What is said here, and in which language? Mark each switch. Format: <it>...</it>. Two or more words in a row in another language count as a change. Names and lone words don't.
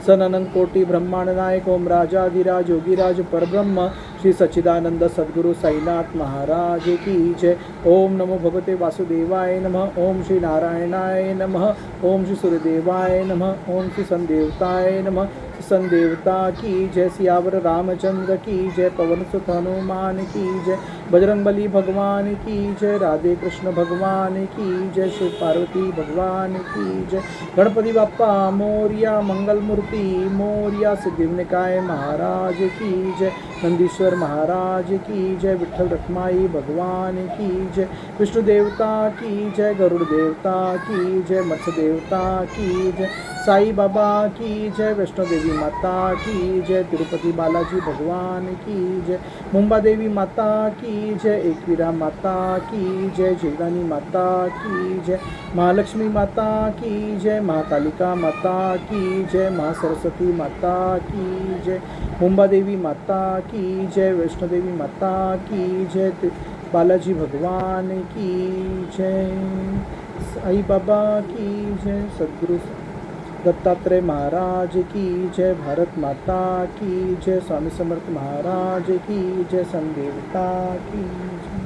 <hi>सननंत कोटि ब्रह्मांड नायक ओम राजाधिराज योगीराज परब्रह्म श्री सच्चिदानंद सद्गुरु साईनाथ महाराज की जय।</hi> <sa>ओम नमो भगवते वासुदेवाय नमः। ओम श्री नारायणाय नमः। ओम श्री सूर्यदेवाय नमः। ओम श्री संदेवताय नमः।</sa> <hi>संदेवता की जय। सियावर रामचंद्र की जय। पवन सुत हनुमान की जय। बजरंगबली भगवान की जय। राधे कृष्ण भगवान की जय। शिव पार्वती भगवान की जय।</hi> <mr>गणपति बाप्पा मोरिया, मंगल मूर्ति मोरिया,</mr> <hi>सिद्धिविनायक महाराज की जय। नंदीश्वर महाराज की जय। विठल रखमाई भगवान की जय। विष्णु देवता की जय। गरुड़ देवता की जय। मत्स्य देवता की जय। साई बाबा की जय। वैष्णो देवी माता की जय। तिरुपति बालाजी भगवान की जय। मुंबा देवी माता की जय। एकवीरा माता की जय। जीवदानी माता की जय। महालक्ष्मी माता की जय। महाकालिका माता की जय। महासरस्वती माता की जय। मुंबा देवी माता की जय। वैष्णो देवी माता की जय। बालाजी भगवान की जय, साई बाबा की जय, सद्गुरु दत्तात्रेय महाराज की जय, भारत माता की जय, स्वामी समर्थ महाराज की जय, संदेवता की</hi>